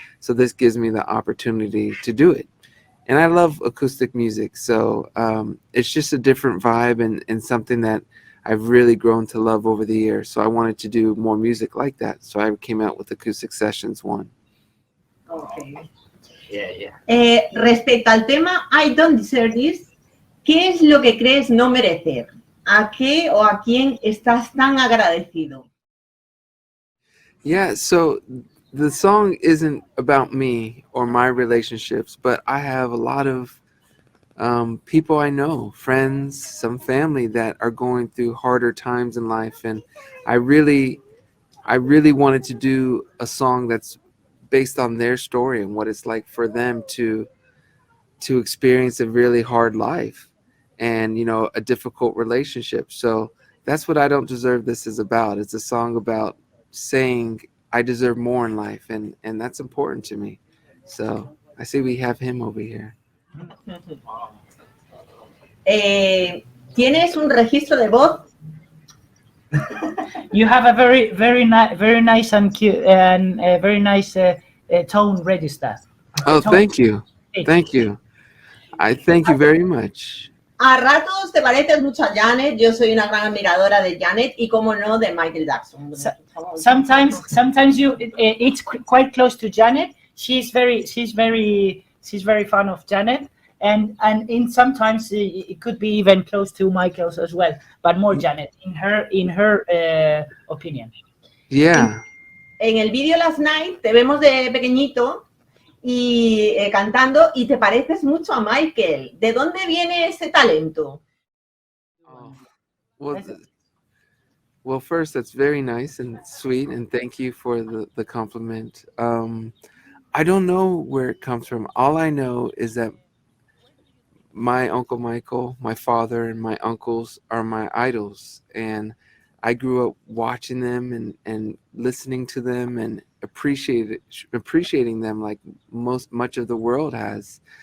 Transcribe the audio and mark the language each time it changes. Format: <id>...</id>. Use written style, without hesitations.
<en>So this gives me the opportunity to do it. And I love acoustic music, so it's just a different vibe and something that I've really grown to love over the years. So I wanted to do more music like that. So I came out with Acoustic Sessions 1. Okay. Yeah.</en> <es>Respecto al tema I don't deserve this, ¿qué es lo que crees no merecer? ¿A qué o a quién estás tan agradecido?</es> <en>Yeah, so the song isn't about me or my relationships, but I have a lot of people I know, friends, some family that are going through harder times in life, and I really wanted to do a song that's based on their story and what it's like for them to experience a really hard life and, you know, a difficult relationship. So that's what I Don't Deserve This is about. It's a song about saying I deserve more in life, and that's important to me. So I see we have him over here.</en> <es>¿Tienes un registro de voz?</es> <en>You have a very nice and cute and very nice tone register. Oh, Tone. thank you. Thank you. I thank you very much.</en> <es>A ratos te pareces mucho a Janet. Yo soy una gran admiradora de Janet y, como no, de Michael Jackson.</es> <en>Sometimes you it's quite close to Janet. She's very fond of Janet, and in sometimes it could be even close to Michael's as well, but more Janet in her opinion. Yeah.</en> <es>En el vídeo Last Night te vemos de pequeñito y cantando, y te pareces mucho a Michael. ¿De dónde viene ese talento?</es> <en>Well, first, that's very nice and sweet, and thank you for the compliment. I don't know where it comes from. All I know is that my Uncle Michael, my father, and my uncles are my idols, and I grew up watching them and listening to them and appreciating them like much of the world has.</en>